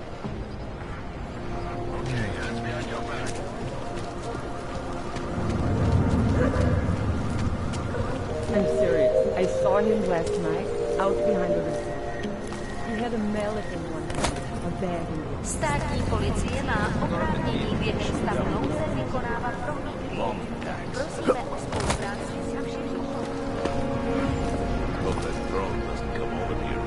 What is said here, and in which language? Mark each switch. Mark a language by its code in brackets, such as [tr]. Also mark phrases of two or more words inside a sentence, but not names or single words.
[en] Okay, hands behind your back. I'm serious. I saw him last night, out behind the resort. He had a mallet in one hand, a bag in the other. [cs] Státní policie má oprávnění během stavu nouze vykonávat prohlídky. Prosíme o spolupráci s našimi [en] Hope that drone doesn't come over here.